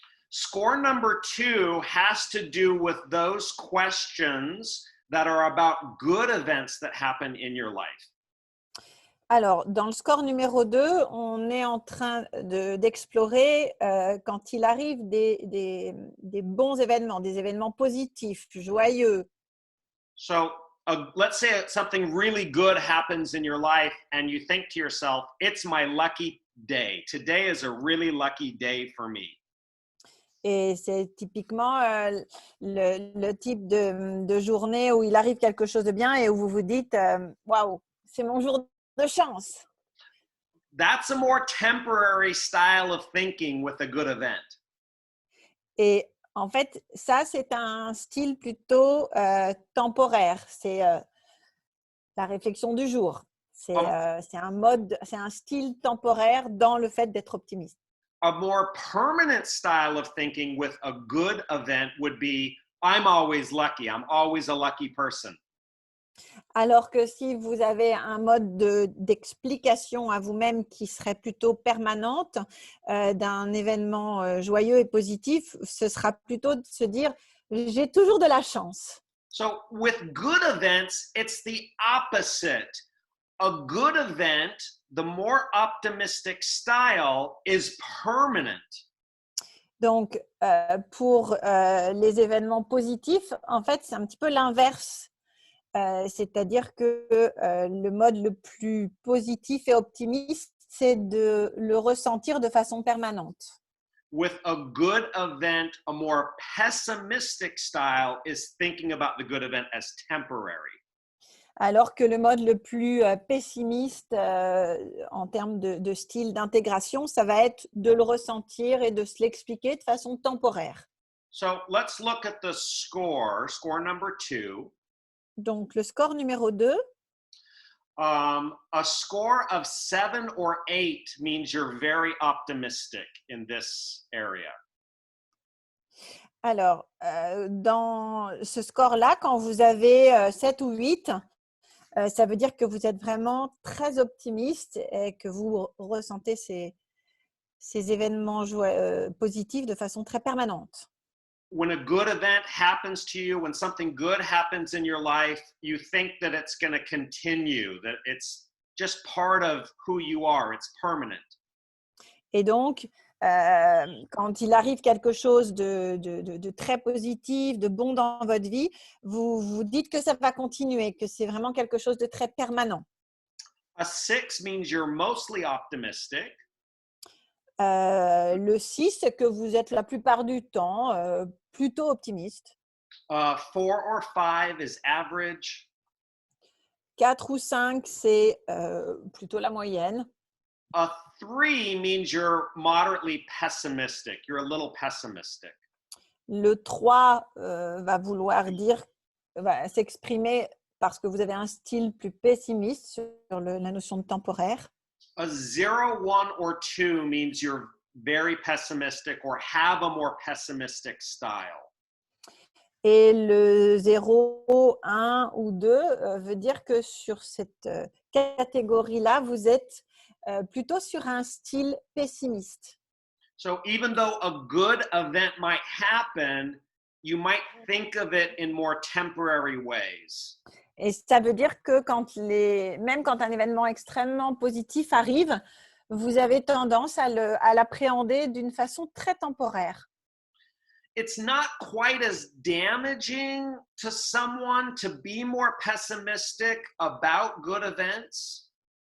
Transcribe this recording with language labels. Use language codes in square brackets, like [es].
[en] Score number 2 has to do with those questions that are about good events that happen in your life. [fr] Alors, dans le score numéro 2, on est en train d'explorer quand il arrive des bons événements, des événements positifs, joyeux. [en] So let's say something really good happens in your life and you think to yourself, it's my lucky day. Today is a really lucky day for me. [fr] Et c'est typiquement le type de journée où il arrive quelque chose de bien et où vous vous dites « Waouh, c'est mon jour de chance ». [en] That's a more temporary style of thinking with a good event. [fr] Et en fait, ça, c'est un style plutôt temporaire. C'est la réflexion du jour. C'est un mode, c'est un style temporaire dans le fait d'être optimiste. [en] A more permanent style of thinking with a good event would be, I'm always lucky. I'm always a lucky person. [fr] Alors que si vous avez un mode d'explication à vous-même qui serait plutôt permanente d'un événement joyeux et positif, ce sera plutôt de se dire « j'ai toujours de la chance ». [en] So with good events, it's the opposite. A good event, the more optimistic style is permanent. [fr] Donc, pour les événements positifs, en fait, c'est un petit peu l'inverse. C'est-à-dire que le mode le plus positif et optimiste, c'est de le ressentir de façon permanente. [en] With a good event, a more pessimistic style is thinking about the good event as temporary. [fr] Alors que le mode le plus pessimiste en termes de style d'intégration, ça va être de le ressentir et de se l'expliquer de façon temporaire. [en] So let's look at the score number 2. [fr] Donc, le score numéro 2, [en] A score of 7 or 8 means you're very optimistic in this area. [fr] alors, dans ce score-là, quand vous avez 7 ou 8, ça veut dire que vous êtes vraiment très optimiste et que vous ressentez ces événements positifs de façon très permanente. [en] When a good event happens to you, when something good happens in your life, you think that it's going to continue, that it's just part of who you are, it's permanent. [fr] Et donc, quand il arrive quelque chose de très positif, de bon dans votre vie, vous vous dites que ça va continuer, que c'est vraiment quelque chose de très permanent. [en] A 6 means you're mostly optimistic. [fr] Le 6, c'est que vous êtes la plupart du temps plutôt optimiste. [en] 4 or 5 is average. [fr] 4 ou 5, c'est plutôt la moyenne. [en] A 3 means you're moderately pessimistic. You're a little pessimistic. [fr] Le 3 va vouloir dire, va s'exprimer parce que vous avez un style plus pessimiste sur la notion de temporaire. [en] A 0, 1, or 2 means you're very pessimistic or have a more pessimistic style. [fr] Et le 0, 1 ou 2 veut dire que sur cette catégorie-là, vous êtes plutôt sur un style pessimiste. [en] So even though a good event might happen, you might think of it in more temporary ways. [fr] Et ça veut dire que même quand un événement extrêmement positif arrive, vous avez tendance à l'appréhender d'une façon très temporaire. [en] It's not quite as damaging to someone to be more pessimistic about good events.